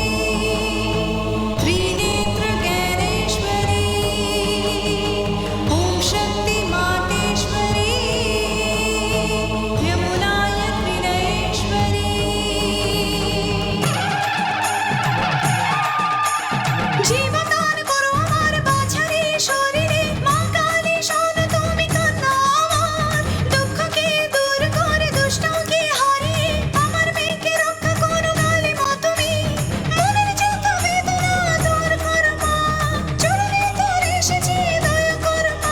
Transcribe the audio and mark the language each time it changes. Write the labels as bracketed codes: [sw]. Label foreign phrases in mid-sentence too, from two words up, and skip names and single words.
[sa] त्रिनेत्र ज्ञानेश्वरी ॐ शक्ति मातेश्वरी यमुनाय त्रिनयेश्वरी। [bn] जीवदान করো আমার বাছারে শরীরে, মা কালী শোনো তুমি কান্না আমার, দুঃখকে দূর করে দুষ্টকে হারিয়ে আমার মেয়েকে রক্ষা করো কালী মা তুমি। মনের যত বেদনা দূর করো মা, চরণে তোর এসেছি দয়া করো মা।